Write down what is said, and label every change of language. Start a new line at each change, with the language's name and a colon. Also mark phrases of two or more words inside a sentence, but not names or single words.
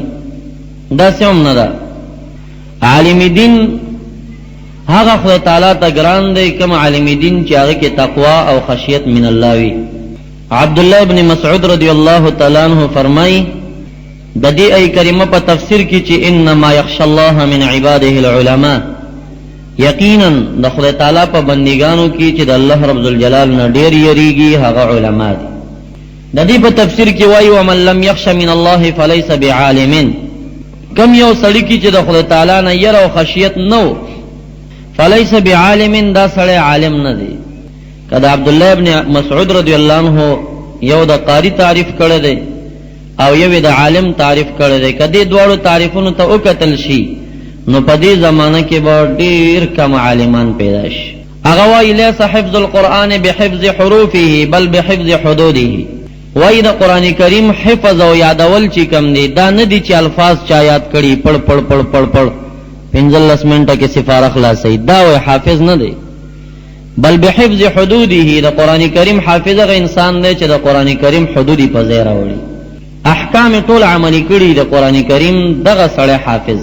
Pashto: دا سم نه ده. عالم دین هغه خدای تعالی ته ګران دی کوم عالم دین چې هغه کې تقوا او
Arabic: خشیت من الله
Pashto: وي. عبد الله ابن مسعود
Arabic: رضی الله تعالی عنہ
Pashto: فرمایي د دې ای کریمه په تفسیر کې چې
Arabic: انما یخشى الله من عباده العلماء،
Pashto: یقینا د خدای تعالی په بندګانو کې چې د الله
Arabic: رب الجلال
Pashto: نه ډیر یریږي هغه علما دي. د دې په تفسیر کې وایي
Arabic: ومن لم یخش من الله فليس بعالم،
Pashto: کم یو سړی کې چې د خدای تعالی نه ير او خشیت نو
Arabic: فليس بعالم،
Pashto: دا سړی عالم نه دی. کدا عبد الله ابن مسعود
Arabic: رضی الله عنه
Pashto: یو د قاری تعریف کړی دی او یو د عالم تعریف کړی دی. کدی دواړو تعریفونو ته وکتل شي نو په دې زمانہ کې به ډیر کم عالمان پیدا شي. هغه وایي
Arabic: لیس حفظ القرآن بحفظ حروفه بل بحفظ حدوده،
Pashto: وایي د قرآن کریم حفظ او یادول چې کم دی دا نه دي چې الفاظ چا یاد کړي پړ پړ پړ پړ پړ 15 منټه کې سفاره خلاصي، دا وایي حافظ نه دی.
Arabic: بل بحفظ حدوده،
Pashto: د قرآن کریم حافظ هغه انسان دی چې د قرآن کریم حدودی په ځای راوړي، احکام ټول عملی کړي د قرآن کریم، دغه سړی حافظ.